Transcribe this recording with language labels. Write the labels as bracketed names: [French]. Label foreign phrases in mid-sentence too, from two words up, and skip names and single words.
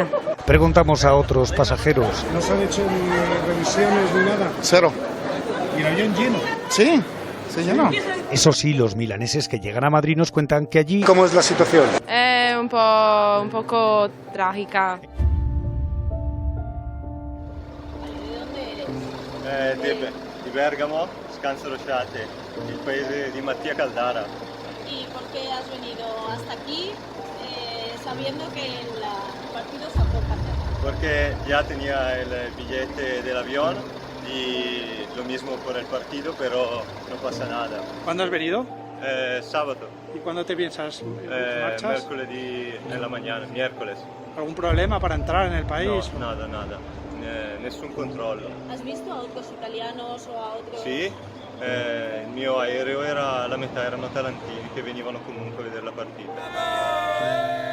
[Spanish] Preguntamos a otros pasajeros. ¿No se han hecho ni revisiones ni nada? Cero. ¿Y el avión lleno? Sí, se llenó. Eso sí, los milaneses que llegan a Madrid nos cuentan que allí... ¿Cómo es la situación? Un poco trágica. [Italian] Di Bergamo, Scanso Rosciate, il paese di Mattia Caldara. [Spanish] ¿Y por qué has venido hasta aquí sabiendo que el partido se puede hacer? Porque ya tenía el billete del avión y lo mismo por el partido, pero no pasa nada. ¿Cuándo has venido? Sábado. ¿Y cuándo te piensas marchas? [Italian] Mercoledì nella [Spanish] mañana, miércoles. ¿Algún problema para entrar en el país? No, nada. [Italian] Nessun controllo. [Spanish] ¿Has visto a otros italianos o a otros? [Italian] Sì, il mio aereo era, la metà erano tarantini che venivano comunque a vedere la partita.